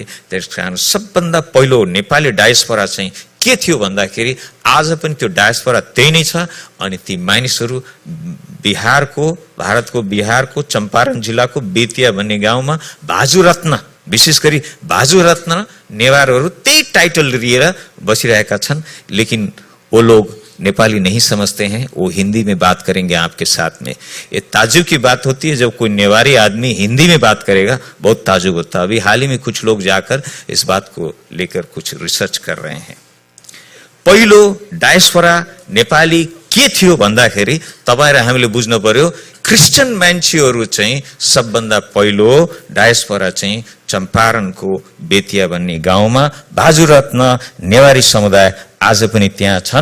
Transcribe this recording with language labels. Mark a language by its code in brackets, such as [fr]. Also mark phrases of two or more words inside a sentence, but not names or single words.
[ne] त्यसकारण सबभन्दा पहिलो नेपाली डायस्पोरा चाहिँ के थियो भन्दाखेरि आज पनि त्यो डायस्पोरा त्यही नै छ। अनि ती मानिसहरू भारतको बिहारको चम्पारण जिल्लाको बेतिया भन्ने गाउँमा भाजुरत्न विशेष गरी भाजुरत्न नेवारहरू त्यही टाइटल लिएर बसिरहेका छन्। [hi] लेकिन वो लोग नेपाली नहीं समझते हैं, वो हिंदी में बात करेंगे आपके साथ में। ये ताज्जुब की बात होती है जब कोई नेवारी आदमी हिंदी में बात करेगा, बहुत ताज्जुब होता है। अभी हाल ही में कुछ लोग जाकर इस बात को लेकर कुछ रिसर्च कर रहे हैं। [ne] पहिलो डायस्पोरा नेपाली के थियो भन्दाखेरि तपाईं र हामीले बुझ्नु पर्यो क्रिस्चियन मान्छेहरू चाहिँ सबभन्दा पहिलो डायस्पोरा चाहिँ चम्पारणको बेतिया भन्ने गाउँमा भाजुरत्न नेवारी समुदाय आज पनि त्यहाँ छन्।